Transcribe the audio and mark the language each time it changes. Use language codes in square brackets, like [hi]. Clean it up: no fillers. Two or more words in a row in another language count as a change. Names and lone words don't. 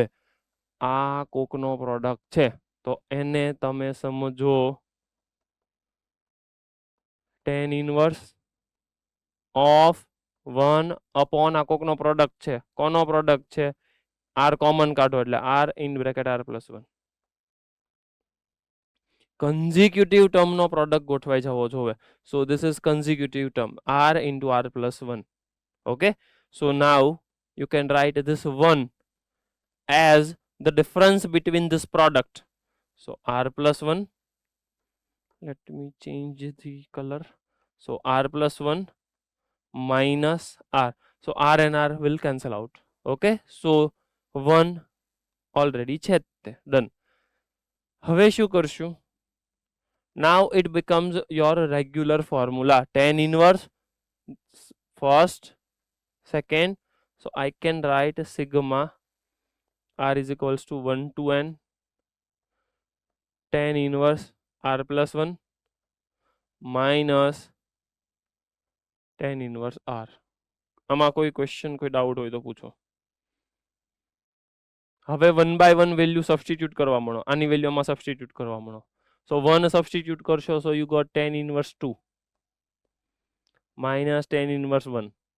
[gu] આ કોકનો પ્રોડક્ટ છે તો એને તમે સમજો [en] tan inverse of 1 upon [gu] આ કોકનો પ્રોડક્ટ છે. કોનો પ્રોડક્ટ છે? r કોમન કાઢો એટલે [en] r in bracket r+1. consecutive termનો product [gu] ગોઠવાઈ જવો જોઈએ. [en] So this is consecutive term r into r+1. Okay, so now you can write this 1 as the difference between this product. So r+1 let me change the color. So r plus 1 minus r. So r and r will cancel out. Okay, so 1 already [gu] છે તે [en] done. [gu] હવે શું કરશું? [en] Now it becomes your regular formula, tan inverse first, second. So I can write sigma r is equals to 1 to n tan inverse r plus 1 minus tan inverse r. [gu] આમાં કોઈ ક્વેશ્ચન, કોઈ ડાઉટ હોય તો પૂછો. હવે [en] 1 by 1 value substitute [gu] કરવા મળો, આની વેલ્યુ આમાં સબસ્ટિટ્યુટ કરવા મળો. [en] So 1 substitute કરશો, so you got tan inverse 2 minus tan inverse 1,